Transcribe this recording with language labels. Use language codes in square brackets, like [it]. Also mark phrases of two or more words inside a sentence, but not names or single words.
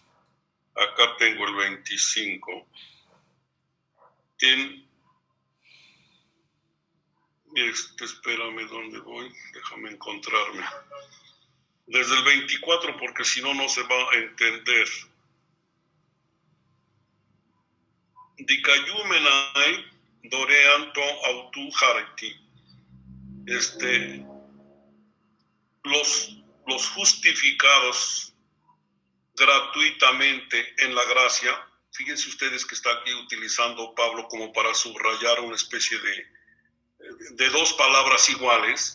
[es] Acá tengo el 25. Espérame, ¿dónde voy? Déjame encontrarme. Desde el 24, porque si no, no se va a entender. [el] δικαιούμενοι δωρεὰν τῇ αὐτοῦ χάριτι. [es] Los justificados gratuitamente en la gracia. Fíjense ustedes que está aquí utilizando Pablo como para subrayar una especie de dos palabras iguales.